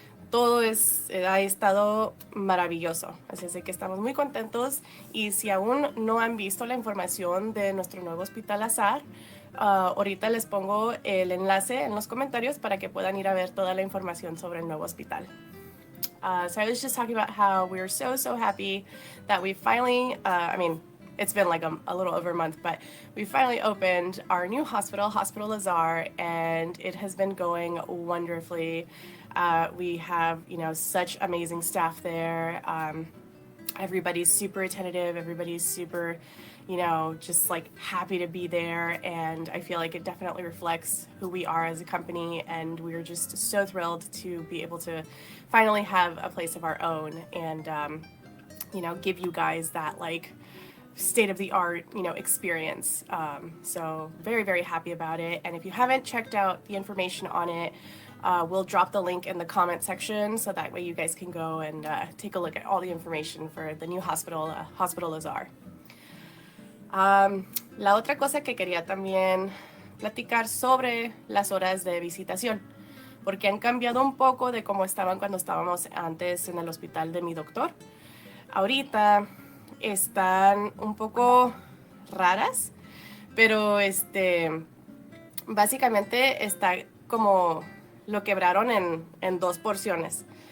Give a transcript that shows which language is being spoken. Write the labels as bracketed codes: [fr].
[es] Todo ha estado maravilloso, así es de que estamos muy contentos y si aún no han visto la información de nuestro nuevo hospital Azar, ahorita les pongo el enlace en los comentarios para que puedan ir a ver toda la información sobre el nuevo hospital. [en] So I was just talking about how we're so happy that we finally, it's been like a little over a month, but we finally opened our new hospital, Hospital Azar, and it has been going wonderfully. We have, such amazing staff there. Everybody's super attentive. Everybody's super, just like happy to be there. And I feel like it definitely reflects who we are as a company. And we're just so thrilled to be able to finally have a place of our own and, give you guys that like state-of-the-art, experience. So very, very happy about it. And if you haven't checked out the information on it, we'll drop the link in the comment section so that way you guys can go and take a look at all the information for the new hospital, Hospital Azar. [es] La otra cosa que quería también platicar sobre las horas de visitación, porque han cambiado un poco de cómo estaban cuando estábamos antes en el hospital de mi doctor. Ahorita están un poco raras, pero básicamente está como lo quebraron en dos porciones.